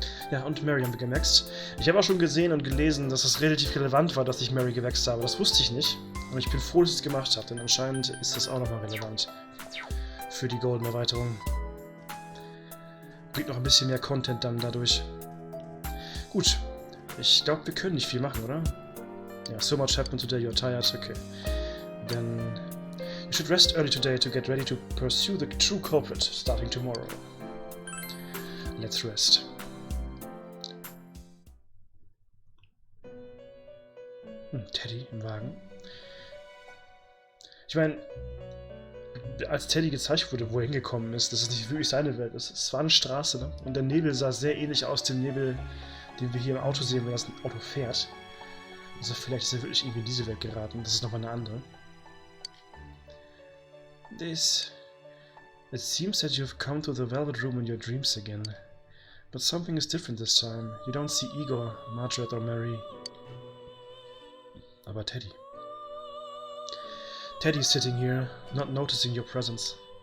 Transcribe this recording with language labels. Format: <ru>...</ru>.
<de>Ja, und Mary haben wir gemaxt. Ich habe auch schon gesehen und gelesen, dass es relativ relevant war, dass ich Mary gewächst habe. Das wusste ich nicht. Und ich bin froh, dass ich es gemacht habe, denn anscheinend ist das auch nochmal relevant für die Golden-Erweiterung. Bringt noch ein bisschen mehr Content dann dadurch. Gut, ich glaube, wir können nicht viel machen, oder?</de> <en>Ja, so much happened today, you're tired, okay. Then you should rest early today to get ready to pursue the true culprit starting tomorrow. Let's rest.</en> <de>Teddy im Wagen. Ich meine, als Teddy gezeigt wurde, wo er hingekommen ist, dass es nicht wirklich seine Welt ist. Es war eine Straße, ne? Und der Nebel sah sehr ähnlich aus dem Nebel, den wir hier im Auto sehen, wenn das Auto fährt. Also vielleicht ist er wirklich irgendwie in diese Welt geraten. Das ist nochmal eine andere.</de> <en>It seems that you've come to the Velvet Room in your dreams again. But something is different this time. You don't see Igor, Margaret or Mary.</en> <de>Aber Teddy.</de> <en>Teddy's sitting here, not noticing your presence.</en>